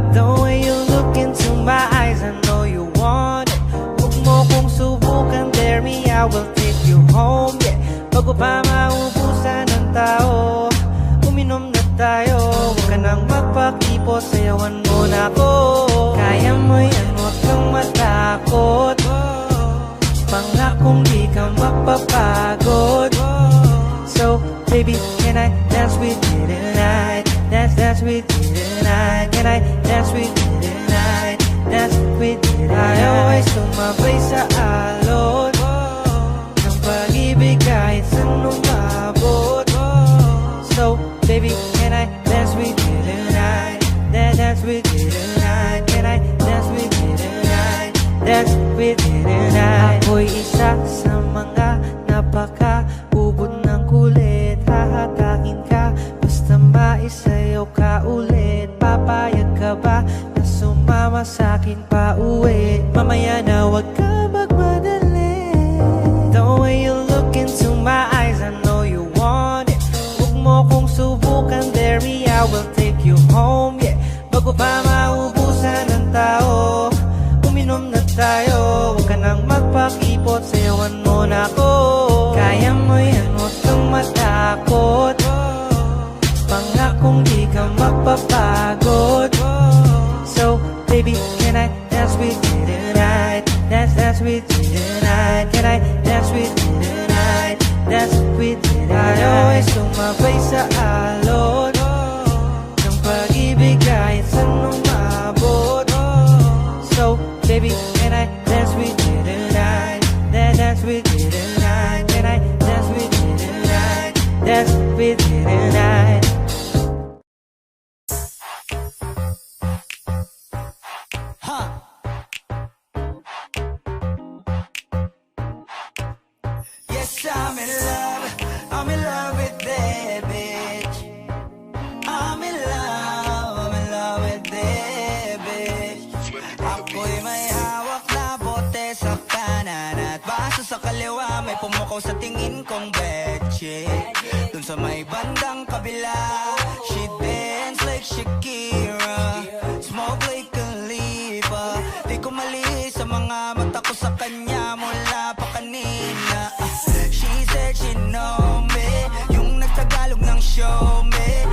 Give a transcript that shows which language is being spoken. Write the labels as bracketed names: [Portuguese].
[English] The way you look into my eyes, I know you want it. [Filipino] Huwag mo kong subukan, [English] dare me, I will take you home, yeah. [Filipino] Bago pa maubusan ng tao, uminom na tayo. Huwag ka nang magpakipot, sayawan mo na ako. Kaya mo yan, huwag kang matakot. Pangakong di ka mapapagod. [English] So, baby, can I dance with you tonight? Dance with you tonight. Can I dance with you tonight? Dance with you tonight. I always [Filipino] sumabay sa alon ng pag-ibig kahit saan umabot. [English] So, baby, can I dance with you tonight? Dance with you tonight. Can I dance with you tonight? Dance with you tonight. [Filipino] Ako'y isa sa mga napaka-ubod ng kulit. Hahatakin ka, basta maisayaw ka ulit. Papayag ka ba na sumama sa'kin pa uwi? Mamaya na wag ka magmadali. [English] The way you look into my eyes, I know you want it. [Filipino] Huwag mo kong subukan, [English] dare me, I will take you home, yeah. [Filipino] Bago pa maubusan ng tao, uminom na tayo. Huwag ka nang magpakipot, sayawan mo na ako. Kaya mo yan, huwag kang matakot. Pangakong di ka magpapagod. [English] So, baby, can I dance with you tonight? Dance with you tonight. Can I dance with you tonight? Dance with you tonight. I always [Filipino] sumabay sa alon ng pag-ibig kahit saan umabot. [English] So, baby, can I dance with you tonight? Dance with you tonight. Can I dance with you tonight? Dance with you tonight. Yes, I'm in love with that bitch. I'm in love with that bitch. [Filipino] Ako'y may hawak na bote sa kanan at baso sa kaliwa, may pumukaw sa tingin kong betche. Dun sa may bandang kabila, [English] she dance like Shakira, smoke like Khalifa. [Filipino] Di ko mali sa mga mata ko sa kanya mula pa kanina. [English] She said she know me, [Filipino] yung nagtagalog ng [English] show me.